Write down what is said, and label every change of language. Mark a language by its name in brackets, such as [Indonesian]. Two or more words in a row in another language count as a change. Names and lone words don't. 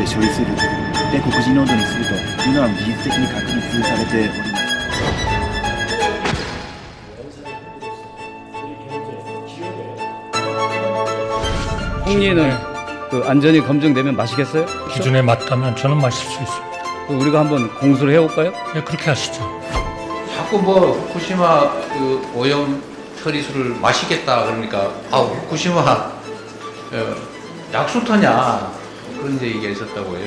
[Japanese] 処理するで黒人濃度にするというのは技術的に確立されております。 [Korean] 홍리는 그 안전이 검증되면 마시겠어요? 기준에 맞다면 저는 마실 수 있어요. 우리가 한번 공수를 해볼까요? 네, 그렇게 하시죠. 자꾸 뭐 후쿠시마 그 오염 처리수를 마시겠다 그러니까 후쿠시마 약수터냐 그런 이제 얘기가 있었다고 해요.